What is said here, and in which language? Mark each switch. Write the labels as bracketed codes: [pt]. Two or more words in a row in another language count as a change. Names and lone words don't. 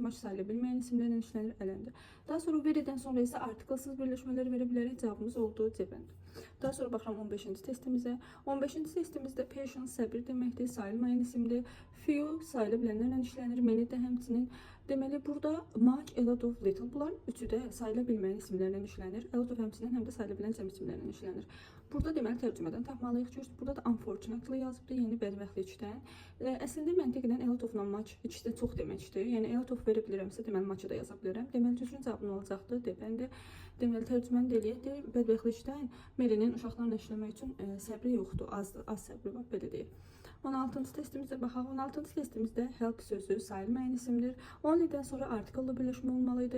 [az] Maç sayıla bilməyən isimlərlə işlənir, ələndir. Daha sonra veridən sonra isə artiklsız birləşmələri verə bilərik. Cavabımız oldu cəbəndir. Daha sonra baxıram 15-ci testimizə. 15-ci testimizdə patience səbir deməkdir, sayılmayan isimdir. Few sayıla bilənlərlə işlənir, many də həmçinin. Deməli, burada [en] much, a lot of, little, [az] bunlar üçü də sayıla bilməyən isimlərlə işlənir. [en] A lot of [az] həmçinin həm də sayıla bilən cəm isimlərlə işlənir. Burada deməli tərcümədən tapmalıyıq ki, burada da unfortunately yazıbdır, yəni bədbəxtlikdən. Əslində məntiqdən [en] a lot of-la much [az] ikisi də çox deməkdir. Yəni [en] a lot of [az] verə bilirəmsə, deməli much-ı da yaza bilərəm. Deməli düzgün cavabın olacaqdır, deməli. Deməli tərcüməni də eləyək. Bədbəxtlikdən Mary'nin uşaqlarla işləmək üçün səbri yoxdur, az səbri var, belə deyil. 16-cı testimizə baxaq. 16-cı testimizdə help sözü sayılmayan isimdir. Only-dən sonra artikllı birləşmə olmalıydı.